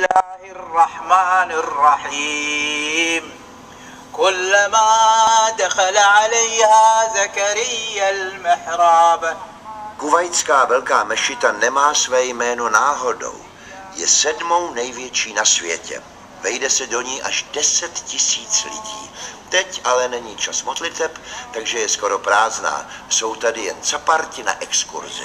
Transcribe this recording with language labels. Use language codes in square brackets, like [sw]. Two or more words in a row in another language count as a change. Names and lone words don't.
[ar] الله الرحمن الرحيم كلما دخل عليها زكريا المحراب. [cs] Kuvajtská velká mešita nemá své jméno náhodou. Je 7. největší na světě. Vejde se do ní až 10 000 lidí. Teď ale není čas modliteb, takže je skoro prázdná. Jsou tady jen caparti na exkurzi.